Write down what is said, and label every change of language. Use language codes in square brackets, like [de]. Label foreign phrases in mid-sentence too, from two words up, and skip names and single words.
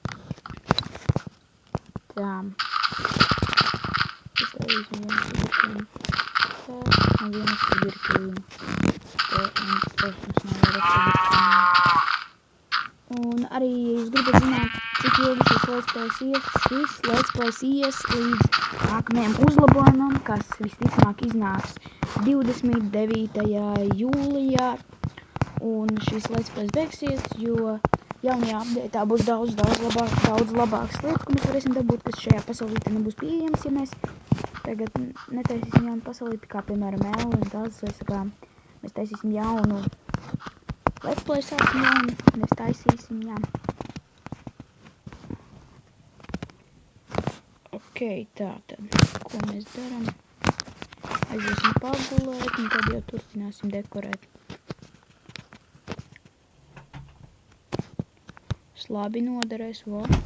[lv] Tā. Iestādīsim vienu sugarcane. Tā. Un vienu sugarcane. Te, un protams, nav vairāk sugarcane. Un arī, ja jūs gribat zināt, cik ilgi šis [en] let's plays [lv] ies līdz nākamajam uzlabojumam, kas visticamāk iznāks 29. jūlijā. Un šis [en] let's plays [lv] beigsies, jo jaunajā update'ā būs daudz labākas lietas, ko mēs varēsim dabūt, kas šajā pasaulītē nebūs pieejams, ja mēs tagad netaisīsim jaunu pasaulīti, kā piemēram L un tādas lietas, kā mēs taisīsim jaunu [en] let's play [lv] sāksim jaunu, mēs taisīsim, jā. Ok, tātad, ko mēs daram? Aiziesim pagulēt, un tad jau turpināsim dekorēt. Labi noderēs, vo.